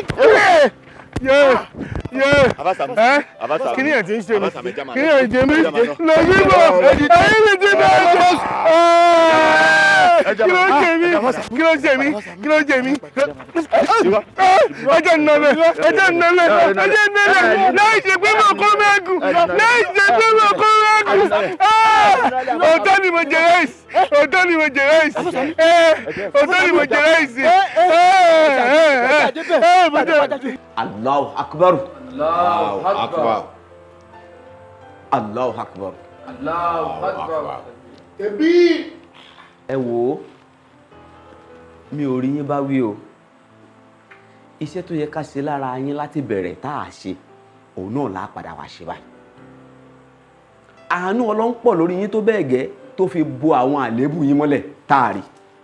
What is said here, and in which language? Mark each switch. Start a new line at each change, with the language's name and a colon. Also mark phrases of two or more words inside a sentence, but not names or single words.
Yoruba: kí ni ẹ̀ ti ń ṣe mi kí ni ẹ̀ jẹ mi lọ sí bọ̀ ẹ̀yìn mi ti bẹ̀rẹ̀ jọ kí ló jẹ mí kí ló jẹ mí kí ló jẹ mí ẹjẹ nnọlẹ láì ṣe pé mo kó mẹ́gùn láì ṣe pé mo kó mẹ́gùn òótọ́ ni mo jẹ ráìsì òótọ́ ni mo jẹ ráìsì òótọ́ ni mo jẹ ráìsì.
Arabic: الله أكبر. الله أكبر. الله أكبر. الله أكبر.
Yoruba: Ẹbí. Ẹ wò ó, mi ò rí yín bá wí o. Iṣẹ́ tó yẹ ká ṣe lára yín láti bẹ̀rẹ̀ tá a ṣe, òun náà la padà wá ṣe báyìí. Àánú Ọlọ́run pọ̀ lórí yín tó bẹ́ẹ̀ gẹ́ tó fi bo àwọn àléébù yín mọ́lẹ̀ tá a rí.